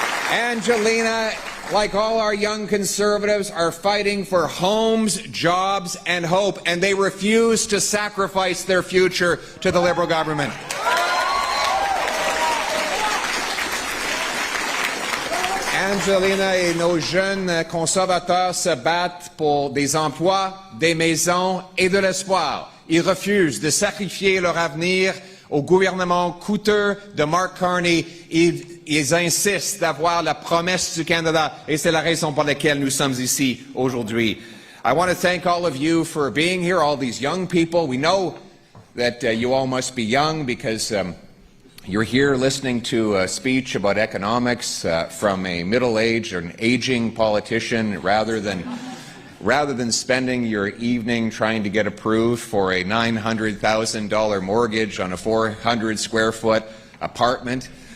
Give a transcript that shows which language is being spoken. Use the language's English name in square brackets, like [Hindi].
[English] Angelina, like all our young Conservatives, are fighting for homes, jobs, and hope, and they refuse to sacrifice their future to the Liberal government. [French] Angelina et nos jeunes conservateurs se battent pour des emplois, des maisons et de l'espoir. Ils refusent de sacrifier leur avenir au gouvernement coûteux de Mark Carney. Ils insistent d'avoir la promesse du Canada, et c'est la raison pour laquelle nous sommes ici aujourd'hui. [English] I want to thank all of you for being here, all these young people. We know that you all must be young because you're here listening to a speech about economics from a middle-aged or an aging politician rather than spending your evening trying to get approved for a $900,000 mortgage on a 400-square-foot apartment.